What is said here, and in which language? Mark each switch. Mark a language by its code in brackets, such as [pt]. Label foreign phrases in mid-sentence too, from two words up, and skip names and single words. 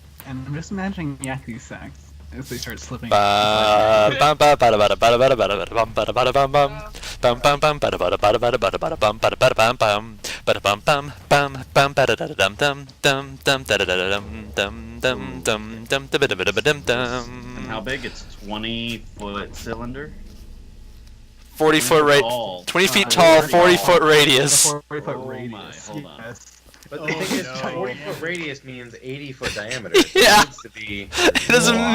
[en] And I'm just imagining Yaku sacks as they start slipping. Bum bum bum bada bada bada bada bada bada bum bada bada bum bum bum bum bum bada bada bada bada bada bada bum bada bada bum bum bada bum bum bum bum bada da dum dum dum dum da da dum dum dum dum dum da da da dum And dum. how big? It's 20-foot cylinder. 40-foot tall. 20 feet tall, 40-foot radius. 40-foot Oh radius. my, hold on. Yes. But the thing is, no. 40-foot radius means 80-foot diameter. So Yeah. It needs to be. It is Wow.